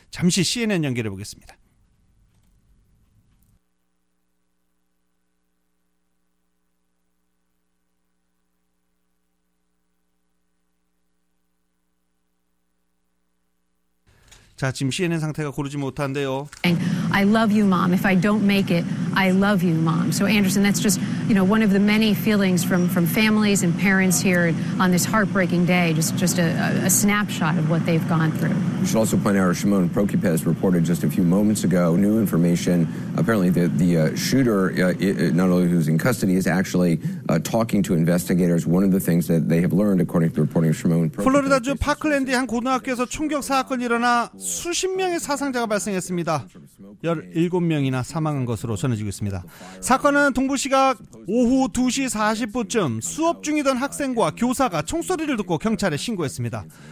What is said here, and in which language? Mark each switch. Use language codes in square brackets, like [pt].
[ko] 잠시 CNN 연결해 보겠습니다. 자, 지금 CNN 상태가 고르지 못한데요. [en] I love you, mom. If I don't make it, I love you, Mom. So Anderson, that's just, you know, one of the many feelings from families and parents here on this heartbreaking day. Just a snapshot of what they've gone through. We should also point out, Shimon Prokipes reported just a few moments ago, new information, apparently the shooter, not only who's in custody, is actually talking to investigators. One of the things that they have learned, according to the reporting of Shimon Prokipes. [ko] 플로리다주 파클랜드의 한 고등학교에서 충격 사건이 일어나 수십 명의 사상자가 발생했습니다. 17명이나 사망한 것으로 전해지고 있습니다. 사건은 동부시각 오후 2시 40분쯤 수업 중이던 학생과 교사가 총소리를 듣고 경찰에 신고했습니다.